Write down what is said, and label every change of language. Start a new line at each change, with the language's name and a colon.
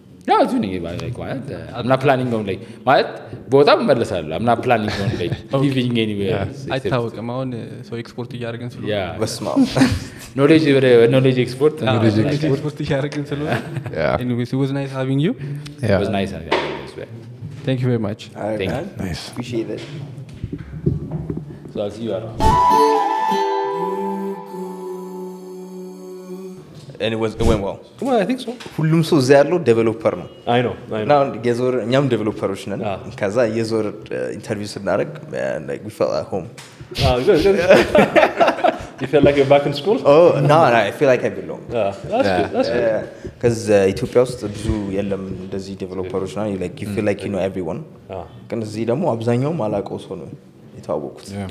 English: yeah እዚሁ ነኝ like I'm not planning on like
Amharic: ማለት ቦታም እመለሳለሁ
English: I'm not planning on like living anywhere
Amharic: አይታወቅም አሁን ሰው ኤክስፖርት እያደረግን ስለሆነ በስማ
English: knowledge export
Amharic: እያደረግን ስለሆነ
English: anyways it was nice having you it was nice having you as well thank you very much thank you nice appreciate it so I'll see you around and it went well. Well, I think so.
Amharic: ሁሉም ሰው እዛ ያለው ዴቨሎፐር ነው።
English: I know.
Amharic: እና የዞር እኛም ዴቨሎፐሮች ነን። ከዛ የዞር ኢንተርቪው ስናደርግ
English: like we felt at home. Good. You feel like you're back in school? Oh, no, I feel like I belong. That's good. Because
Amharic: ኢትዮጵያ ውስጥ ብዙ የለም እንደዚህ ዴቨሎፐሮች ነው
English: like you feel like you know everyone.
Amharic: ግን እዚህ ደግሞ አብዛኛው ማላውቀው ሰው ነው የተዋወቁት።